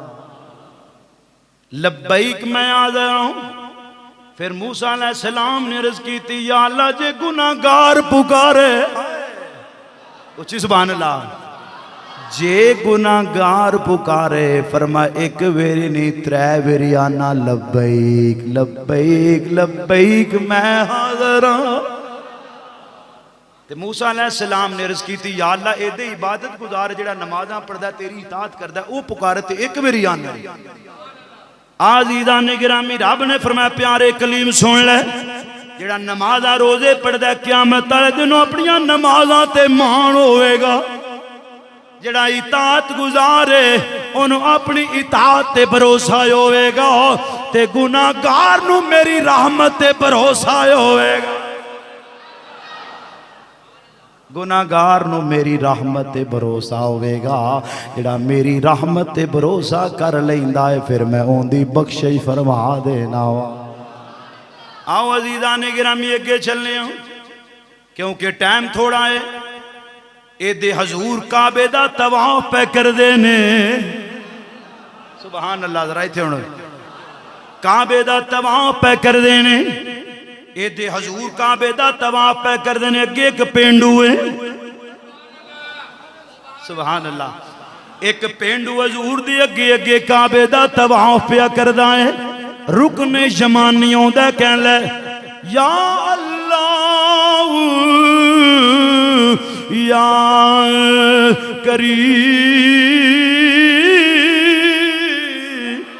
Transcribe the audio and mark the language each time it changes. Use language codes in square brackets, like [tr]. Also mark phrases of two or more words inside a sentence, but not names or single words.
[pa] لبیک [ur] میں حاضر ہوں [pa] پھر موسیٰ علیہ السلام نے عرض کی تھی یا اللہ جے گناہگار پکارے اچھی سبحان اللہ جے گناہگار پکارے فرمایا ایک ویری نہیں ترے ویری آنا لبیک لبیک لبیک [ur] میں حاضر ہوں [pa] موسیٰ علیہ السلام نے عرض کی تھی یا اللہ اے دے عبادت گزار جڑا نمازاں پڑھدا ہے تیری اطاعت کردا ہے او پکارتے ایک میری آنا عزیزان گرامی رب نے فرمایا پیارے کلیم سن لے جڑا نمازاں روزے پڑھدا ہے قیامت والے دنوں اپنی نمازاں تے مان ہوئے گا جڑا اطاعت گزارے انہوں اپنی اطاعت تے بھروسہ ہوئے گا تے گناہگار نو میری رحمت تے بھروسہ ہوئے گا گناہگار نو میری رحمت تے بھروسہ ہوئے گا جڑا میری رحمت تے بھروسہ کر لیندا ہے پھر میں اون دی بخشش فرما دینا وا آؤ عزیزان گرامی اگے چلنے ہوں کیونکہ ٹائم تھوڑا ہے اے دے حضور کعبے دا طواف پہ کر دینے سبحان اللہ ذرا ایتھے ہن کعبے دا طواف پہ کر دینے اے دے حضور کعبے دا طواف پہ کر دینے اگے ایک پینڈو ہے سبحان اللہ ایک پینڈو حضور دی اگے اگے کعبے دا طواف پہ کر دائیں رکن یمانیوں دا کہن لے یا اللہ یا کریم